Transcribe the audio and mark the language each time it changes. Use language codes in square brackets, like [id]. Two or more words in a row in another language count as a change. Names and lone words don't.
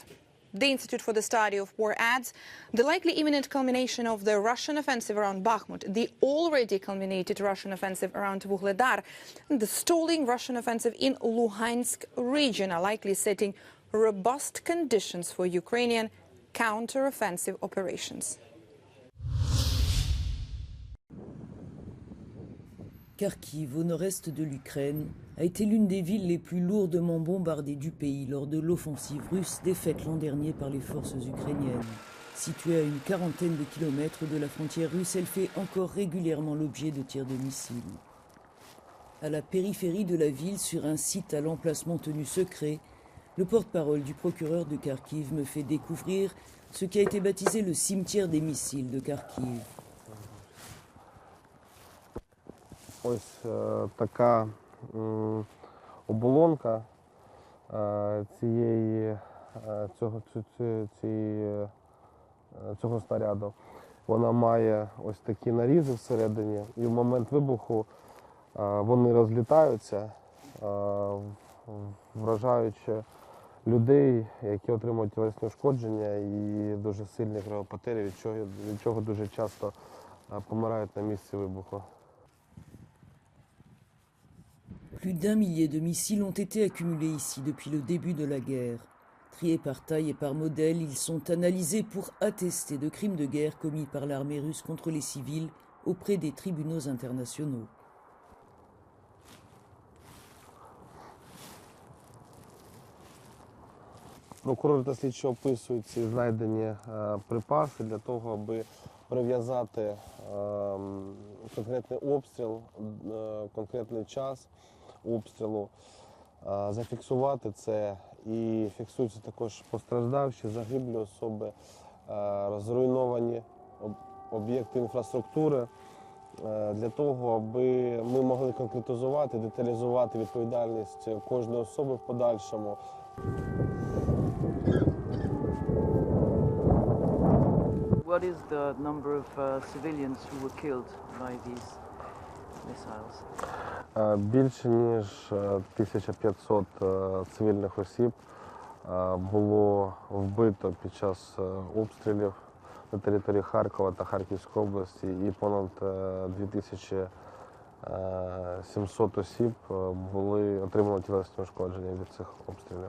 [en] The Institute for the Study of War adds the likely imminent culmination of the Russian offensive around Bakhmut, the already culminated Russian offensive around Vuhledar, and the stalling Russian offensive in Luhansk region are likely setting robust conditions for Ukrainian counter-offensive operations. [fr] Kharkiv, au nord-est de l'Ukraine, a été l'une des villes les plus lourdement bombardées du pays lors de l'offensive russe défaite l'an dernier par les forces ukrainiennes. Située à une quarantaine de kilomètres de la frontière russe, elle fait encore régulièrement l'objet de tirs de missiles. À la périphérie de la ville, sur un site à l'emplacement tenu secret, le porte-parole du procureur de Kharkiv me fait découvrir ce qui a été baptisé le cimetière des missiles de Kharkiv. [uk] Ось така оболонка цього снаряду. Вона має ось такі нарізи всередині, і в момент вибуху вони розлітаються, вражаючи людей, які отримують тілесні ушкодження і дуже сильні кровопотері, від чого дуже часто помирають на місці вибуху. [fr] Plus d'1 millier de missiles ont été accumulés ici depuis le début de la guerre. Triés par taille et par modèle, ils sont analysés pour attester de crimes de guerre commis par l'armée russe contre les civils auprès des tribunaux internationaux. [uk] Прокурори та слідчі описують ці знайдені припаси для того, аби прив'язати конкретний обстріл, конкретний час обстрілу, зафіксувати це і фіксуються також постраждавші, загиблі особи, зруйновані об'єкти інфраструктури, для того, аби ми могли конкретизувати, деталізувати відповідальність кожної особи в подальшому. [en] What is the number of civilians who were killed by these missiles? [uk] Більше ніж 1500 цивільних осіб було вбито під час обстрілів на території Харкова та Харківської області, і понад 2700 осіб отримали тілесні ушкодження від цих обстрілів.